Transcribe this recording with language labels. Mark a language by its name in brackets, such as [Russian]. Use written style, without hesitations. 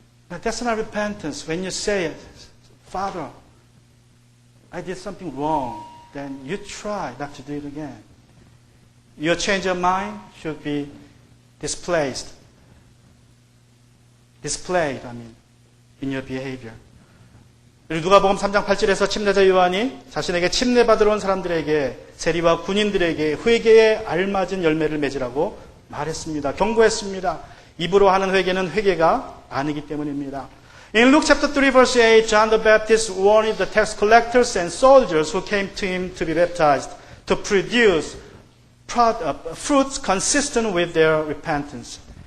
[English] Now, that's not repentance. When you say, Father, I did something wrong, then you try not to do it again. Your change of mind should be displayed, in your behavior. [Korean] 누가복음 3장 8절에서 침례자 요한이 자신에게 침례받으러 온 사람들에게 세리와 군인들에게 회개에 알맞은 열매를 맺으라고 말했습니다. 경고했습니다. 입으로 하는 회개는 회개가 아니기 때문입니다. [English] In Luke chapter 3 verse 8, John the Baptist warned the tax collectors and soldiers who came to him to be baptized to produce fruits consistent with their repentance.